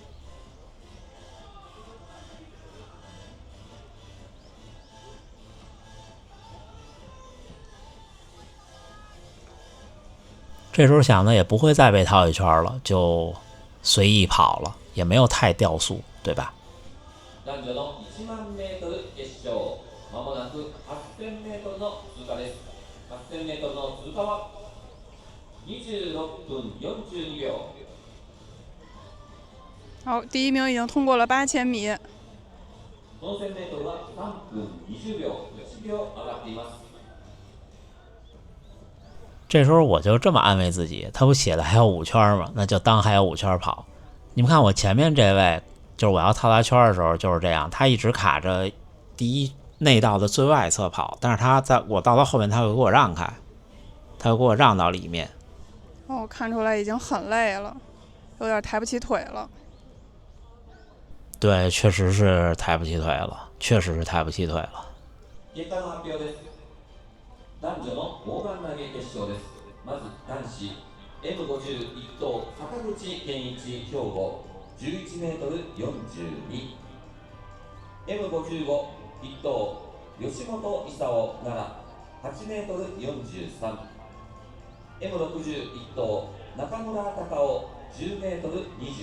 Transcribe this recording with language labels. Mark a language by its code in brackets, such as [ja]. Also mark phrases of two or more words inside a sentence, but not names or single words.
[zh] 这时候想的也不会再被套一圈了，就随意跑了，也没有太掉速，对吧？ [ja] 男女の1万メートル決勝、まもなく8000メートルの通過です。8000メートルの通過は26分42秒。 [zh] 好，第1名已经通过了8000米。 [ja] この 1000m は3分20秒1秒上がっています。 [zh] 这时候我就这么安慰自己，他不写的还有5圈吗？那就当还有5圈跑。你们看我前面这位，就是我要套他圈的时候就是这样，他一直卡着第一内道的最外侧跑，但是他在我到他后面，他会给我让开，他会给我让到里面。哦，看出来已经很累了，有点抬不起腿了。对，确实是抬不起腿了，确实是抬不起腿了。 [ja] 結果の発表です。男女の大盤投げ決勝です。まず男子 M51 等坂口健一兵庫11メートル42。M55 1等吉本勲奈良8メートル43。M61 等中村隆夫10メートル